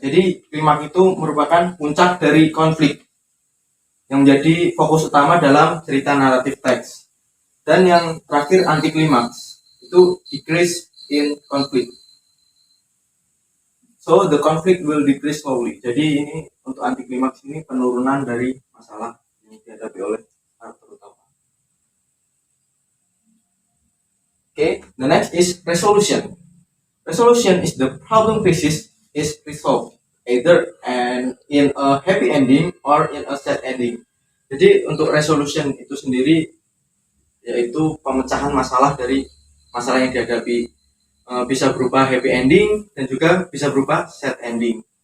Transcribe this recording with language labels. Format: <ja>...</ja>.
<id>Jadi klimaks itu merupakan puncak dari konflik yang menjadi fokus utama dalam cerita narrative text. Dan yang terakhir anti klimaks itu</id> <en>decrease in conflict. So the conflict will decrease slowly.</en> <id>Jadi ini untuk anti klimaks ini penurunan dari masalah yang dihadapi oleh karakter utama.</id> <en>Okay, the next is resolution. Resolution is the problem crisis is resolved either in a happy ending or in a sad ending.</en> <id>Jadi untuk resolution itu sendiri yaitu pemecahan masalah dari masalah yang dihadapi, bisa berupa happy ending dan juga bisa berupa sad ending.</id>